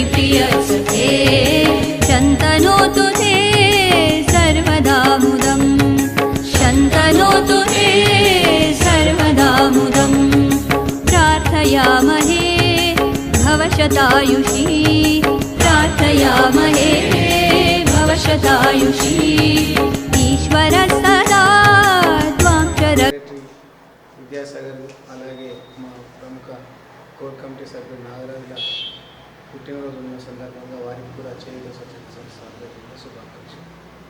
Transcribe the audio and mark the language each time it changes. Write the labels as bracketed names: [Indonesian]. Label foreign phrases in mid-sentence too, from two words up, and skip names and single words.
[Sanskrit] प्रियसखे शन्तनोतु ते सर्वदा मुदं शन्तनोतु ते सर्वदा मुदं प्रार्थयामहे भवशतायुषी प्रार्थयामहे भवशतायुषी ईश्वरः सदा त्वां च [Telugu] విద్యాసాగర్ అలాగే మా ప్రముఖ కోర్ కమిటీ సభ్యులు నాగరాజుల పుట్టినరోజు ఉన్న సందర్భంగా వారికి కూడా చేయుత స్వచ్ఛంద సంస్థ శుభాకాంక్షలు.